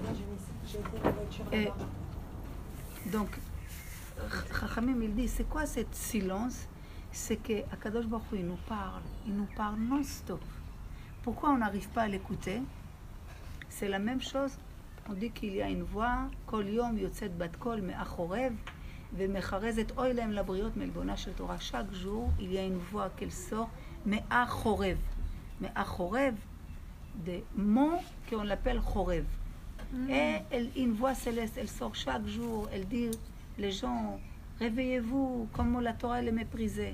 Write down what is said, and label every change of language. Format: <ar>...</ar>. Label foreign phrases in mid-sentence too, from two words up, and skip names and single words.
<fr>Là, j'ai été la voiture là-bas. Donc, Chachamim, il dit, c'est quoi ce silence? C'est que</fr> <he>הקדוש ברוך הוא,</he> <fr>il nous parle non-stop. Pourquoi on n'arrive pas à l'écouter? C'est la même chose. On dit qu'il y a une voix,</fr> <he>כל יום יוצאת בת קול מחורב ומכרזת אוי להם לבריות מעלבונה של תורה.</he> <fr>Chaque jour, il y a une voix qu'elle sort, Me'achorev. Me'achorev, des mots qu'on l'appelle Chorev. Et une voix céleste, elle sort chaque jour, elle dit, les gens, réveillez-vous, comment la Torah elle est méprisée.</fr>